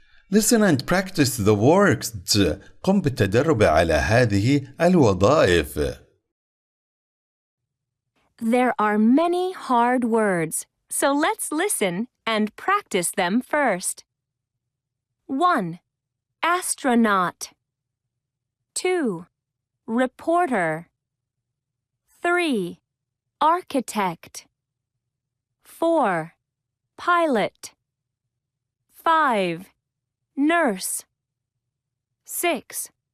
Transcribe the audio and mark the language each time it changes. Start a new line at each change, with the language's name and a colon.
English: Listen and practice the words.
Arabic: قم بالتدرب على هذه الوظائف.
English: There are many hard words, so let's listen and practice them first. 1. Astronaut. 2. Reporter. 3. Architect. 4. Pilot. 5. Nurse. 6.